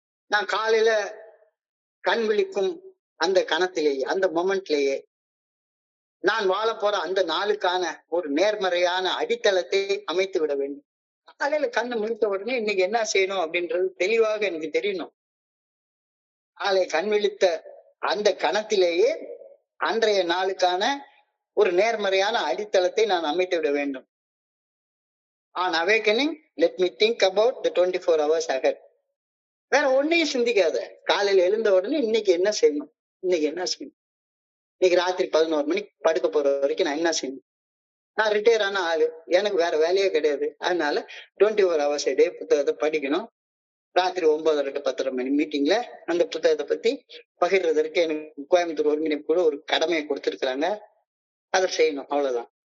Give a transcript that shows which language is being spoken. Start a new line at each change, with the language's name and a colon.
Tamil: நான் காலையில கண் விழிக்கும் அந்த கணத்திலேயே அந்த மொமெண்ட்லேயே நான் வாழ போற அந்த நாளுக்கான ஒரு நேர்மறையான அடித்தளத்தை அமைத்து விட வேண்டும். காலையில கண்ணு முழித்த உடனே இன்னைக்கு என்ன செய்யணும் அப்படின்றது தெளிவாக எனக்கு தெரியணும். காலை கண் விழித்த அந்த கணத்திலேயே அன்றைய நாளுக்கான ஒரு நேர்மறையான அடித்தளத்தை நான் அமைத்து விட வேண்டும்.
English: On awakening, let me think about the 24 hours ahead.
Tamil: வேற ஒன்னையும் சிந்திக்காத. காலையில எழுந்த உடனே இன்னைக்கு என்ன செய்யணும், இன்னைக்கு ராத்திரி 11 மணிக்கு படுக்க போற வரைக்கும் நான் என்ன செய்யணும். நான் ரிட்டையர் ஆன ஆளு, எனக்கு வேற வேலையே கிடையாது. அதனால 24 hours a day புத்தகத்தை படிக்கணும். ராத்திரி 9:30 to 10:30 மணி மீட்டிங்ல அந்த புத்தகத்தை பத்தி பகிர்றதற்கு எனக்கு கோயம்புத்தூர் ஒருங்கிணைப்பு கூட ஒரு கடமையை கொடுத்திருக்கிறாங்க. அதை செய்யணும், அவ்வளவுதான்.